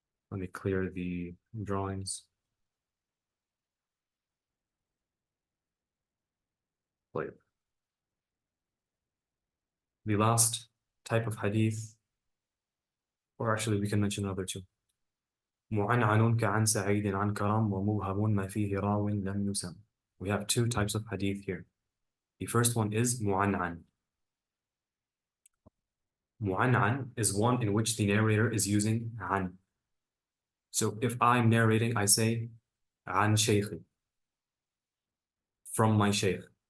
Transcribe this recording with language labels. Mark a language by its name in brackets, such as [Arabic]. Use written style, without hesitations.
[English] Let me clear the drawings. Like the last type of hadith, or actually we can mention another two. [Arabic] معنعن كعن سعيد عن كرم ومبهم ما فيه راو لم يسم. [English] We have two types of hadith here. The first one is mu'an'an. Mu'an'an is one in which the narrator is using an. So if I'm narrating, I say an shaykhi, from my shaykh.